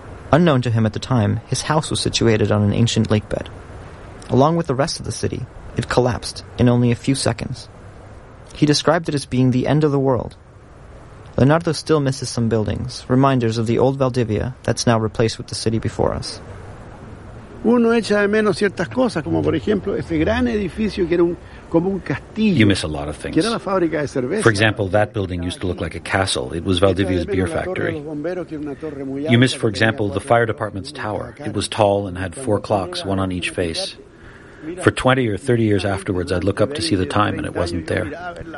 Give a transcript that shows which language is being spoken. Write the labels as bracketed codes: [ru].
[en] Unknown to him at the time, his house was situated on an ancient lake bed. Along with the rest of the city, it collapsed in only a few seconds. He described it as being the end of the world. Leonardo still misses some buildings, reminders of the old Valdivia that's now replaced with the city before us. [es] Uno echa de menos ciertas cosas, como por ejemplo ese gran edificio que era un... [en] You miss a lot of things. For example, that building used to look like a castle. It was Valdivia's beer factory. You miss, for example, the fire department's tower. It was tall and had 4 clocks, one on each face. For 20 or 30 years afterwards, I'd look up to see the time and it wasn't there.